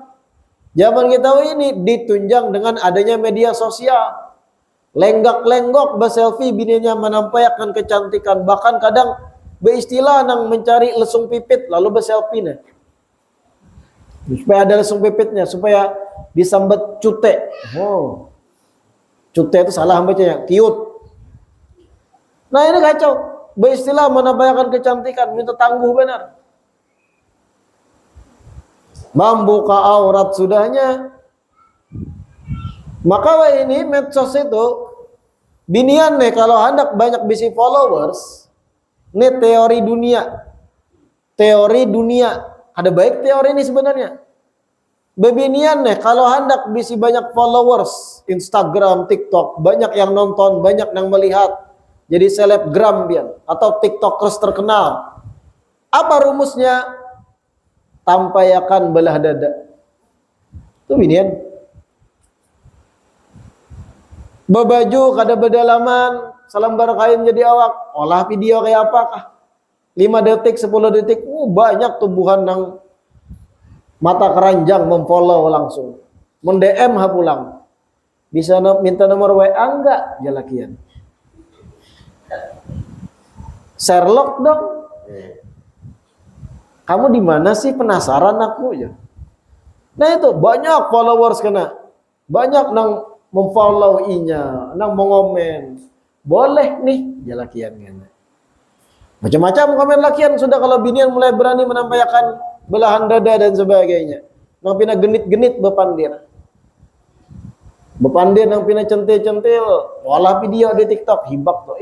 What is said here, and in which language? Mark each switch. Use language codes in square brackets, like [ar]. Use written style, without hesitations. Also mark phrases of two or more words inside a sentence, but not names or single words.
[id] Zaman kita wah ini ditunjang dengan adanya media sosial. [bjn] Lenggak-lenggok berselfie bininya menampakkan kecantikan, bahkan kadang beristilah nang mencari lesung pipit lalu berselfie nah. Supaya ada lesung pipitnya, supaya disambat cute. Oh. Cute itu salah bacanya, cute. Nah ini kacau. Beristilah menampakkan kecantikan, minta tangguh benar. membuka aurat sudahnya. Maka ini medsos itu binian nih kalau hendak banyak bisi followers, ini teori dunia ada baik teori ini sebenarnya. Bebinian nih kalau hendak bisi banyak followers Instagram, TikTok, banyak yang nonton, banyak yang melihat, jadi selebgram bian atau tiktokers terkenal. Apa rumusnya? Tampayakan belah dada. Itu binian. Babaju kada bedalaman, selembar kain jadi awak. Olah video kayak apakah? 5 detik, 10 detik, banyak tubuhan yang mata keranjang memfollow langsung. Men-DM pulang. [id] Bisa minta nomor WA enggak? [bjn] Jalakian. Sherlock dong. [id] Kamu di mana sih? Penasaran aku ya. [bjn] Nah itu banyak followers kena. Banyak nang memfollow inya, nang mengomen. Boleh nih jalakian kena. Macam-macam komen lakian sudah kalau binian mulai berani menampakkan belahan dada dan sebagainya. Nang pina genit-genit bepandir. Bepandir nang pina centil-centil, olah video di TikTok, hibak tuh.